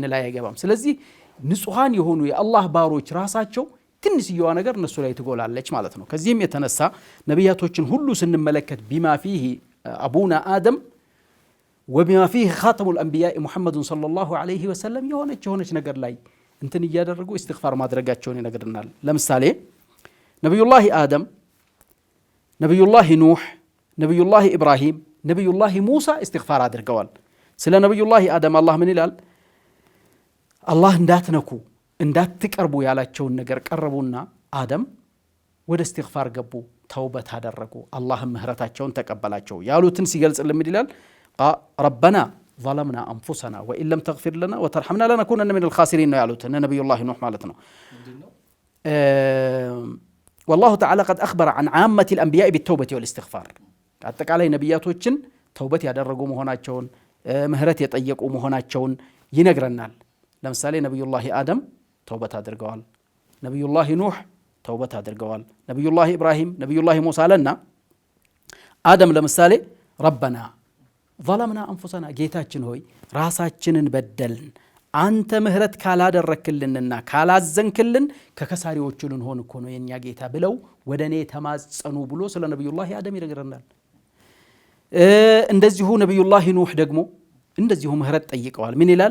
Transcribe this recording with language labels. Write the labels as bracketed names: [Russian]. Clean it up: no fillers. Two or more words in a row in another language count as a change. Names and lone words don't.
[Amharic] ላይ አይገባም። ስለዚህ ንጹሃን የሆኑ የአላህ ባሮች ራሳቸው ትንሽየዋ ነገር እነሱ ላይ ትጎላለች ማለት ነው። ከዚህም የተነሳ ነቢያቶችን ሁሉ ስንመለከት [Arabic] بما فيه أبونا آدم وبما فيه خاتم الأنبياء محمد صلى الله عليه وسلم [Amharic] የሆነች ነገር ላይ እንትን እያደረጉ ኢስቲግፋር ማድረጋቸውን ይነግርናል። ለምሳሌ ነቢዩላህ አደም፣ ነቢዩላህ ኑህ፣ ነቢዩላህ ኢብራሂም፣ ነቢዩላህ ሙሳ ኢስቲግፋር አድርገዋል። ስለ ነቢዩላህ አደም አላህ ምን ይላል? አላህ እንዳትነኩ እንዳትቀርቡ ያላቸውን ነገር ቀረቡና አደም ወደ ኢስቲግፋር ገቡ፣ ተውበት አደረጉ፣ አላህም ምህረታቸውን ተቀበላቸው። ያሉትን ሲገልጽልን ምን ይላል? [Arabic] ረበና ظلمنا أنفسنا وإن لم تغفر لنا وترحمنا لنكونن من الخاسرين [Amharic] ነው ያሉት ነብዩ الله ኑህ ማለት ነው። [Arabic] والله تعالى قد أخبر عن عامة الأنبياء بالتوبة والاستغفار [Amharic] አጠቃላይ ነብያቶችን ተውበት ያደረጉ መሆናቸውን ምህረት የጠየቁ መሆናቸውን ይነግረናል። ለምሳሌ ነብዩላህ አደም ተውበት አድርገዋል፣ ነብዩላህ ኑህ ተውበት አድርገዋል፣ ነብዩላህ ኢብራሂም፣ ነብዩላህ ሙሳ አለና አደም ለምሳሌ ረበና [Arabic] ظلمنا أنفسنا [Amharic] ጌታችን ሆይ ራሳችንን በደልን፣ አንተ ምህረት ካላደረክልንና ካላዘንክልን ከከሳሪዎቹ ልንሆን እኮ ነው የኛ ጌታ ብለው ወደኔ ተማጸኑ ብሎ ስለ ነብዩላህ አደም ይነግረናል። እንደዚሁ ነብዩላህ ኑህ ደግሞ እንደዚሁ ምህረት ጠይቀዋል። ምን ይላል?